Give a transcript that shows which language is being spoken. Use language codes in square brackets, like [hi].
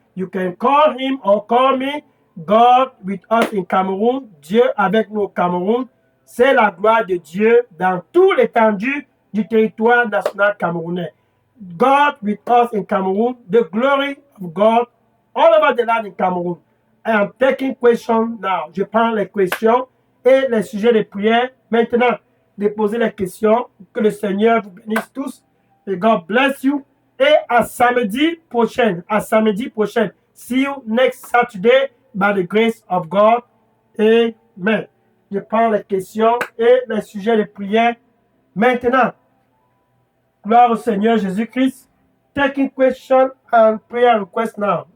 [en] You can call him or call me. God with us in Cameroun. [fr] Dieu avec nous au Cameroun. C'est la gloire de Dieu dans tout l'étendue du territoire national camerounais. [en] God with us in Cameroon. The glory of God all over the land in Cameroon. I am taking questions now. [fr] Je prends les questions et les sujets de prière. Maintenant, déposez les questions. Que le Seigneur vous bénisse tous. Et [en] God bless you. [fr] Et à samedi prochain. À samedi prochain. [en] See you next Saturday by the grace of God. Amen. [fr] Je prends les questions et les sujets de prière. Maintenant, gloire au Seigneur Jésus-Christ. [en] Taking question and prayer request now.